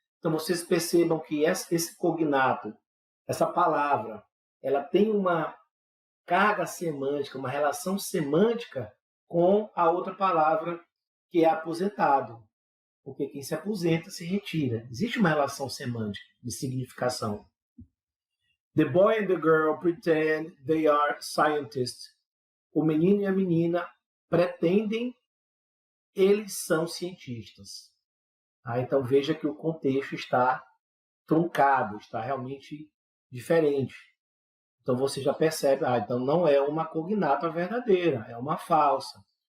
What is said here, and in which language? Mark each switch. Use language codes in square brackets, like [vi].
[pt] Então, vocês percebam que esse cognato, essa palavra, ela tem uma carga semântica, uma relação semântica com a outra palavra, que é aposentado. Porque quem se aposenta se retira. Existe uma relação semântica de significação. [en] The boy and the girl pretend they are scientists. [pt] O menino e a menina pretendem eles são cientistas. Então veja que o contexto está truncado, está realmente diferente. Então você já percebe, então não é uma cognata verdadeira, é uma falsa.